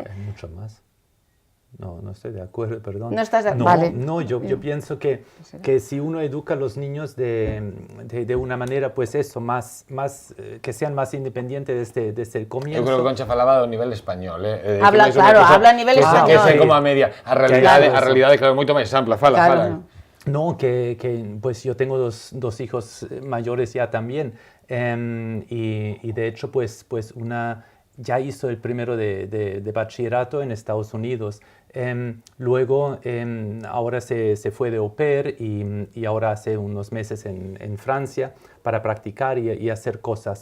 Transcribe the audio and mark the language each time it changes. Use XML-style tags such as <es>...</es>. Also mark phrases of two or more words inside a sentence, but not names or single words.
<es>Hay mucho más. No, no estoy de acuerdo, perdón. No estás de no, vale. No, yo pienso que si uno educa a los niños de una manera, pues eso, que sean más independientes desde el comienzo.</es> <gl>Yo creo que Concha falaba do nivel español.</gl> <es>Habla, claro, habla a nivel español.</es> <gl>Que é como a media. A realidade claro, moito máis ampla. Fala, claro. fala.</gl> <es>No, que pues yo tengo dos hijos mayores ya también. Y de hecho, pues una ya hizo el primero de bachillerato en Estados Unidos. Luego, ahora se fue de au pair y ahora hace unos meses en Francia para practicar y hacer cosas.</es>